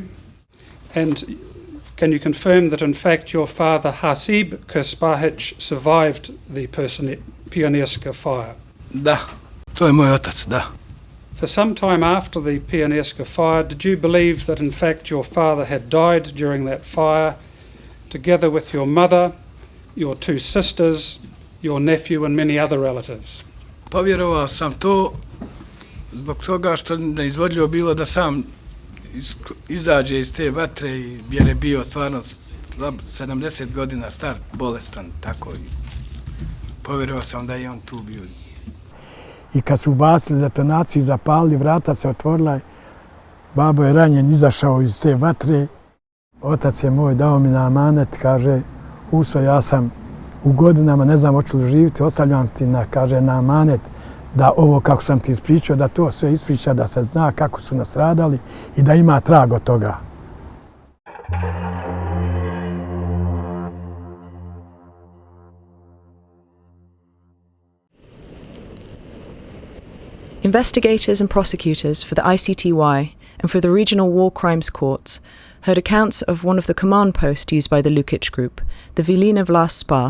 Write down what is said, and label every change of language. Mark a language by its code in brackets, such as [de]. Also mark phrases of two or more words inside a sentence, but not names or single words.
[en] And can you confirm that in fact your father Hasib Krspahich survived the Pionirska fire? [bs] Da, to je moj otac, da. [en] For some time after the Pianesca fire, did you believe that in fact your father had died during that fire, together with your mother, your two sisters, your nephew and many other relatives? [bs] Povjerovao sam to zbog toga što neizvodljivo bilo da sam izađe iz te vatre jer je bio stvarno slab, 70 godina star, bolestan, tako i povjerovao sam da je on tu bio. I kad su ubacili detonaciju i zapalili, vrata se otvorila, babo je ranjen, izašao iz te vatre. Otac je moj dao mi na amanet, kaže, Uso, ja sam u godinama, ne znam hoću li živjeti, ostavljam ti na amanet da ovo kako sam ti ispričao, da to sve ispriča, da se zna kako su nastradali i da ima trag od toga. [en] Investigators and prosecutors for the ICTY and for the regional war crimes courts heard accounts of one of the command posts used by the Lukic group, the Vilina Vlas Spa.